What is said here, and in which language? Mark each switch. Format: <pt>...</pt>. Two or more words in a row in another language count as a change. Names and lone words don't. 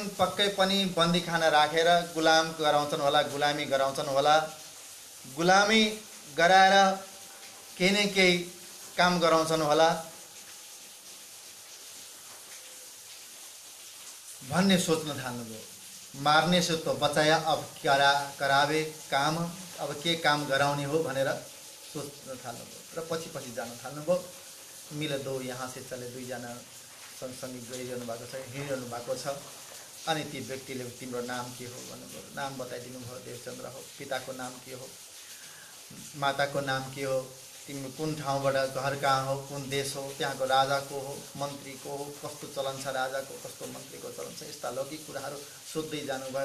<ne>पक्कै पनि बन्दीखाना राखेर गुलाम गराउँछन् होला, गुलामी गराउँछन् होला। गुलामी गराएर केही न केही काम गराउँछन् होला भन्ने सोच्न थाल्नुभयो।</ne> <hi>मार्ने से तो बचाया, अब करावे काम,</hi> <ne>अब के काम गराउने हो भनेर सोच्न थाल्नुभयो र पछि जान थाल्नुभयो।</ne> <hi>मिल दो यहाँ से चले,</hi> <ne>दुईजना सँगसँगै गइरहनु भएको छ, हिँडिरहनु भएको छ। अनि ती व्यक्तिले तिम्रो नाम के हो भन्नुभयो। नाम बताइदिनु भयो, देवचन्द्र हो। पिताको नाम के हो, माताको नाम के हो, तिम्रो कुन ठाउँबाट, घर कहाँ हो, कुन देश हो, त्यहाँको राजा को हो, मन्त्री को हो, कस्तो चलन छ राजाको, कस्तो मन्त्रीको चलन छ, यस्ता लौकिक कुराहरू सोध्दै जानुभयो।</ne>